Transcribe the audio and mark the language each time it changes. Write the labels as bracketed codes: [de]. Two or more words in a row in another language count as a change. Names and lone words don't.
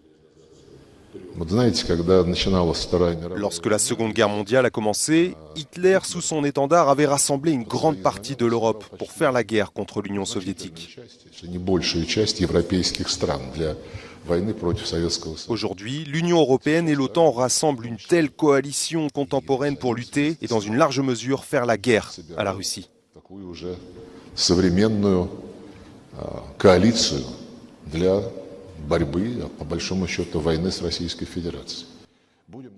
[fr] Lorsque la Seconde Guerre mondiale a commencé, Hitler, sous son étendard, avait rassemblé une grande partie de l'Europe pour faire la guerre contre l'Union soviétique. Aujourd'hui, l'Union européenne et l'OTAN rassemblent une telle coalition contemporaine pour lutter et dans une large mesure faire la guerre à la Russie. [ru] Борьбы, по большому счету, войны с Российской Федерацией.